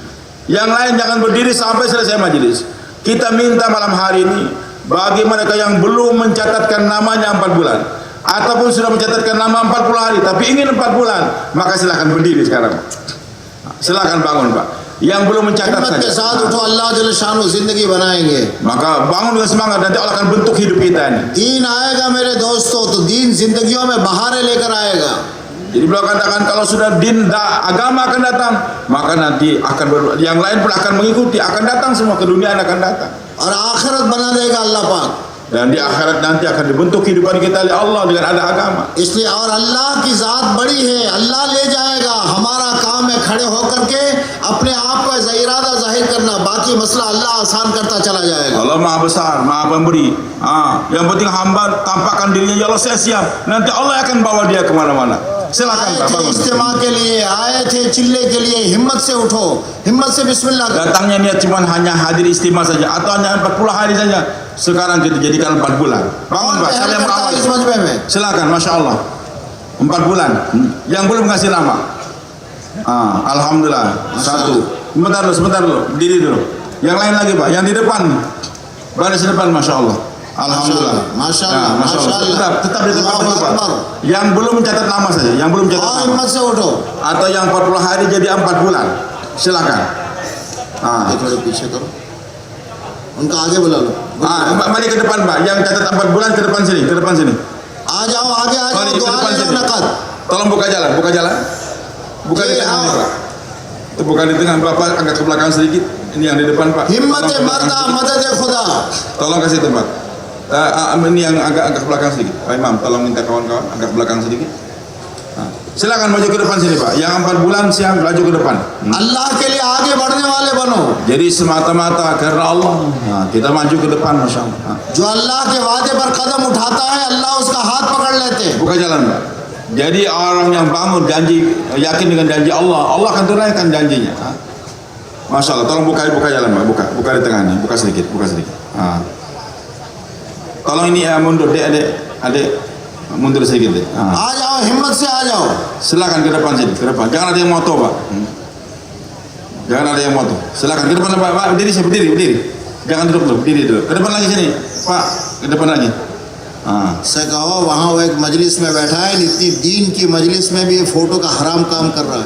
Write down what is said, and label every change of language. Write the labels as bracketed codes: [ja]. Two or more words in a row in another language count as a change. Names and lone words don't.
[id] Yang lain jangan berdiri sampai selesai majelis. Kita minta malam hari ini bagi mereka yang belum mencatatkan namanya 4 bulan ataupun sudah mencatatkan nama 40 hari tapi ingin 4 bulan, maka silakan berdiri sekarang. Silakan bangun, Pak. Yang belum mencatat [hi] हिम्मत के [id] saja. [hi] साथ उठो, अल्लाह जल शान जिंदगी बनाएंगे। [id] Maka bangun dengan semangat, nanti Allah akan bentuk hidup kita ini. [hi] दीन आएगा मेरे दोस्तों, तो दीन जिंदगियों में बहारें लेकर आएगा। [id] Jadi beliau katakan kalau sudah agama akan datang, maka nanti yang lain pun akan mengikuti, akan datang semua, keduniaan akan datang. [hi] और आखिरत बना देगा अल्लाह पाक। [id] Dan di akhirat nanti akan dibentuk kehidupan kita oleh Allah dengan ada agama. [hi] इसलिए और अल्लाह की जात बड़ी है, अल्लाह ले जाएगा। हमारा काम है खड़े होकर के अपने आप का इरादा जाहिर करना, बाकी मसला अल्लाह आसान करता चला जाएगा। [id] Allah Maha Besar, Maha Pemberi. Yang penting hamba tampakkan dirinya, ya Allah saya siap. Nanti Allah akan bawa dia kemana-mana. Silakan [hi] आए [id] Pak, [hi] थे [id] bangun. [hi] इज्तिमा के लिए, आए थे चिल्ले के लिए, हिम्मत से उठो, हिम्मत से बिस्मिल्लाह करो। [id] Datangnya niat cuma hanya hadir istimewa saja atau hanya 40 hari saja. Sekarang kita jadikan 4 bulan. Bangun Pak, [hi] पहल [id] saya [hi] करता है [id] mengawal. [hi] इस मजमे में? [id] Silakan, [ar] Masya Allah. [id] 4 bulan. Yang belum ngasih nama. Alhamdulillah. 1. Sebentar dulu. Diri dulu. Yang lain lagi Pak. Yang di depan. Baris depan, [ar] Masya Allah. [id] Alhamdulillah. [ar] Masya Allah. Masya Allah. [id] Tetap di tempat dulu Pak. Yang belum mencatat nama saja. Yang belum mencatat [hi] और [id] nama. [hi] हिम्मत से उठो। [id] Atau yang 40 hari jadi 4 bulan. Silakan. [hi] ये थोड़े पीछे करो, उनका आगे बुला लो। [id] Mari ke depan Pak. Yang catat 4 bulan ke depan sini. Ke depan sini. [hi] आ जाओ, आगे आ [id] Mari [hi] जाओ, [id] ke [hi] दुआ [id] depan [hi] ले लो [id] sini. [hi] नकद। [id] Tolong buka jalan. Buka di tengah nih, Pak. Itu bukan di tengah, Bapak agak ke belakang sedikit. Ini yang di depan Pak. [hi] हिम्मत [id] Tolong ke belakang [hi] मर्दा, [id] sedikit. [hi] मदद खुदा। [id] Tolong kasih tempat. Ini yang agak ke belakang sedikit. Pak Imam, tolong minta kawan-kawan agak ke belakang sedikit. Silakan maju ke depan sini Pak. Yang 4 bulan siang maju ke depan. [hi] अल्लाह के लिए आगे बढ़ने वाले बनो। [id] Jadi semata-mata karena Allah. Kita maju ke depan, [ar] Masya Allah. [hi] जो अल्लाह के वादे पर कदम उठाता है, अल्लाह उसका हाथ पकड़ लेते हैं। [id] Buka jalan Pak. Jadi orang yang bangun janji, yakin dengan janji Allah, Allah akan tunaikan janjinya. [ar] Masya Allah. [id] Tolong buka jalan Pak. Buka di tengah nih. Buka sedikit. Tolong ini mundur adik mundur sedikit deh. [hi] आ जाओ, हिम्मत से आ जाओ। [id] Silakan ke depan sini, ke depan. Jangan ada yang moto Pak. Jangan ada yang moto. Silakan ke depan Pak. Berdiri. Jangan duduk dulu, berdiri dulu. Ke depan lagi sini, Pak. Ke depan lagi. [hi] से कहो वहाँ वो एक मजलिस में बैठा है, इतनी दीन की मजलिस में भी ये फोटो का हराम काम कर रहा है।